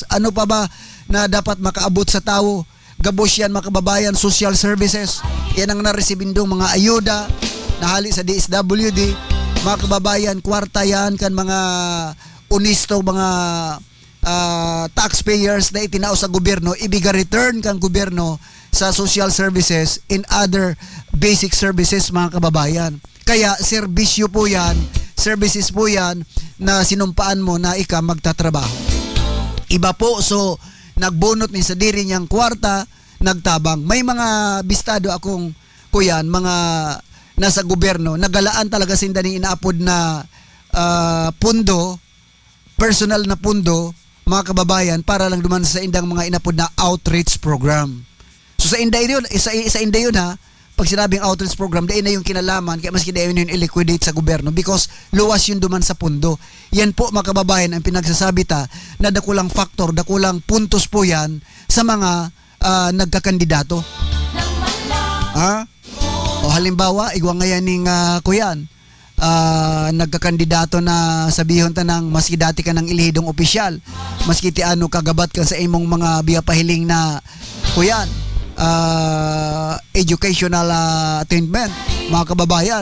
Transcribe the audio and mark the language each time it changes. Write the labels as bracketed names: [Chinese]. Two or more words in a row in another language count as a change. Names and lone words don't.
[Bikol] Ano pa ba na dapat makaabot sa tao? Gabos yan mga kababayan, [English] social services. [Bikol] Yan ang naresibindong mga ayuda nahali sa DSWD. Mga kababayan, kwarta yan kan mga unisto, mga taxpayers na itinao sa gobyerno, ibiga return kang gobyerno sa [English] social services and other basic services [Bikol] mga kababayan. Kaya serbisyo po yan, services po yan na sinumpaan mo na ika magtatrabaho. Iba po, so nagbunot ni sa diri niyang kwarta, nagtabang. May mga bistado akong kuyan, mga nasa gobyerno, nagalaan talaga sinda ni inaapod na pundo, personal na pundo, mga kababayan, para lang duman sa indang mga inapod na [English] outreach program. [Bikol] So sa inday yun, sa inday yun ha, pag sinabing [English] outreach program, [Bikol] dahil na yung kinalaman, kaya maski dahil yun i-liquidate sa gobyerno because luwas yun duman sa pundo. Yan po mga kababayan ang pinagsasabi ta na dakulang factor, dakulang puntos po yan sa mga nagkakandidato. Ha? O halimbawa, igwa ngayon ning kuyan, nagkakandidato na sabihon ta ng maski dati ka ng ilihidong opisyal, maski ti ano kagabat ka sa imong mga biya pahiling na kuyan, [English] educational attainment, [Bikol] mga kababayan.